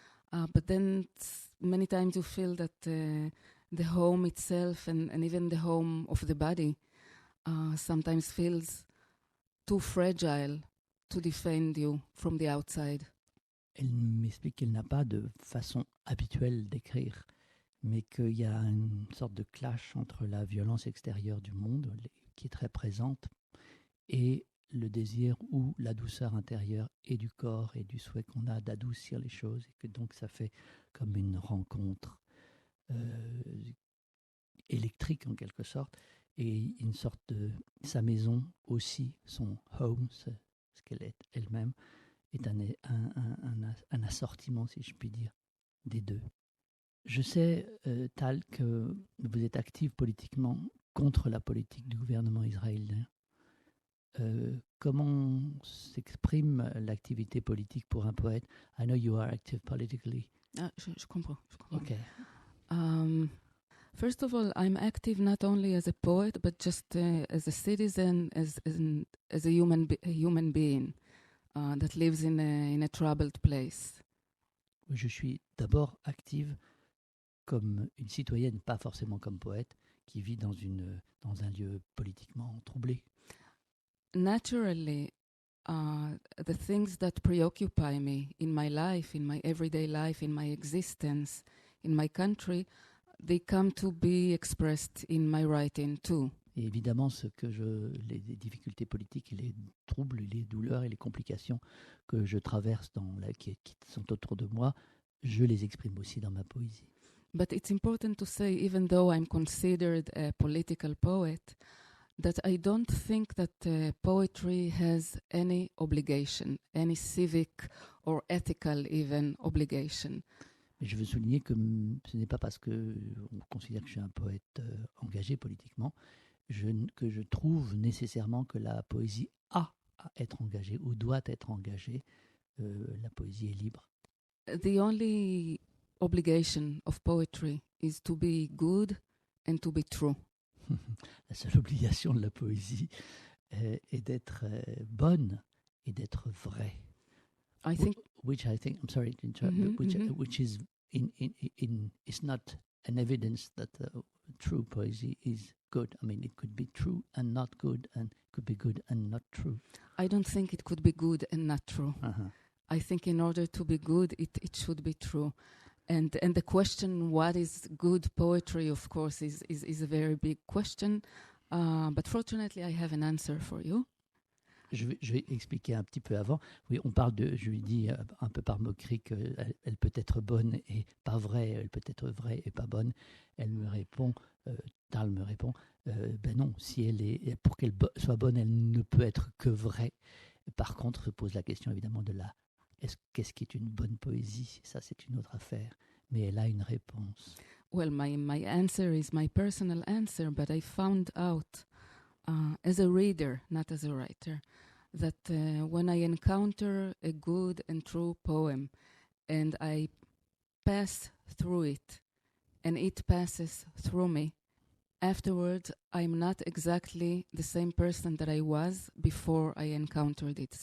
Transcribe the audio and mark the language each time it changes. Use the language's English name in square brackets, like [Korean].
[English] But then many times you feel that the home itself and even the home of the body sometimes feels too fragile to defend you from the outside. [French] Elle m'explique qu'elle n'a pas de façon habituelle d'écrire, mais qu'il y a une sorte de clash entre la violence extérieure du monde, qui est très présente, et le désir ou la douceur intérieure et du corps et du souhait qu'on a d'adoucir les choses, et que donc ça fait comme une rencontre électrique en quelque sorte, et une sorte de sa maison aussi, son home, ce qu'elle est elle-même, est un assortiment, si je puis dire, des deux. Je sais, Tal, que vous êtes active politiquement contre la politique du gouvernement israélien. Comment s'exprime l'activité politique pour un poète? [English] I know you are active politically. [French] Je comprends. [English] Okay. First of all, I'm active not only as a poet, but just as a citizen, as a human being that lives in a troubled place. [French] Je suis d'abord active comme une citoyenne, pas forcément comme poète, qui vit dans un lieu politiquement troublé. [English] Naturally, the things that preoccupy me in my life, in my everyday life, in my existence, in my country, they come to be expressed in my writing too. [French] Et évidemment, les difficultés politiques, et les troubles, les douleurs et les complications que je traverse qui sont autour de moi, je les exprime aussi dans ma poésie. [English] But it's important to say, even though I'm considered a political poet, that I don't think that poetry has any obligation, any civic or ethical even obligation. [French] Mais je veux souligner que ce n'est pas parce qu'on considère que je suis un poète engagé politiquement que je trouve nécessairement que la poésie a à être engagée ou doit être engagée. La poésie est libre. [English] The only obligation of poetry is to be good and to be true. [French] La seule obligation de la poésie est d'être bonne et d'être vraie. [English] I think, which I think, I'm sorry to interrupt, which is it's not an evidence that true poesy is good. I mean, it could be true and not good, and could be good and not true. I don't think it could be good and not true. Uh-huh. I think in order to be good, it should be true. And the question, what is good poetry, of course, is a very big question. But fortunately, I have an answer for you. [French] Je vais expliquer un petit peu avant. Oui, je lui dis un peu par moquerie qu'elle peut être bonne et pas vraie, elle peut être vraie et pas bonne. Elle me répond, Tal me répond, ben non, pour qu'elle soit bonne, elle ne peut être que vraie. Par contre, se pose la question évidemment de qu'est-ce qui est une bonne poésie? Ça, c'est une autre affaire. Mais elle a une réponse. [English] Well, my answer is my personal answer, but I found out as a reader, not as a writer, that when I encounter a good and true poem and I pass through it and it passes through me, afterwards I'm not exactly the same person that I was before I encountered it.